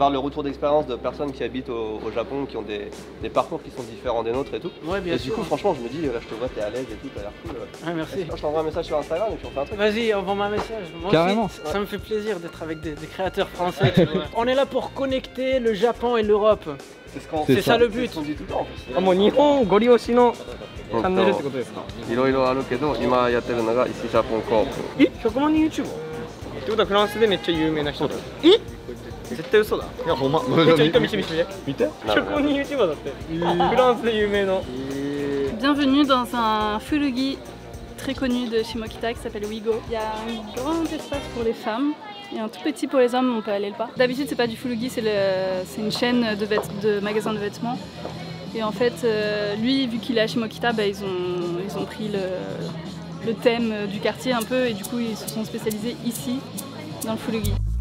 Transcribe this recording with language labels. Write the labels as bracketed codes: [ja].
[fr] d'avoir le retour d'expérience de personnes qui habitent au Japon, qui ont des parcours qui sont différents des nôtres et tout. Ouais, bien et sûr. du coup, franchement, je me dis, là, je te vois, t'es à l'aise et tout, t'as l'air cool. Ah, merci. Je t'envoie un message sur Instagram et puis on fait un truc. Vas-y, envoie-moi un message. Moi Carrément. aussi, ça me fait plaisir d'être avec des créateurs français. Tu vois. On est là pour connecter le Japon et l'Europe. C'est ça le but. On dit tout le temps en plus. [ja] もう日本ご利用しのチャンネルってことですか？いろいろあるけど、今やってるのが石ジャポンコープ。 100万人 YouTuber？ってことはフランスでめっちゃ有名な人だ。絶対嘘だ。いやほんま見て見て。 100万人 YouTuber だって。フランスで有名の。 [fr] Bienvenue dans un fulugi très connu de Shimokita qui s'appelle Wigo. Il y a un grand espace pour les femmes et un tout petit pour les hommes, on peut aller le pas. D'habitude c'est pas du fulugi, c'est une chaîne de magasins de vêtements. Et en fait, lui, vu qu'il est à Shimokita, bah, ils ont pris le thème du quartier un peu et du coup ils se sont spécialisés ici, dans le fulugi.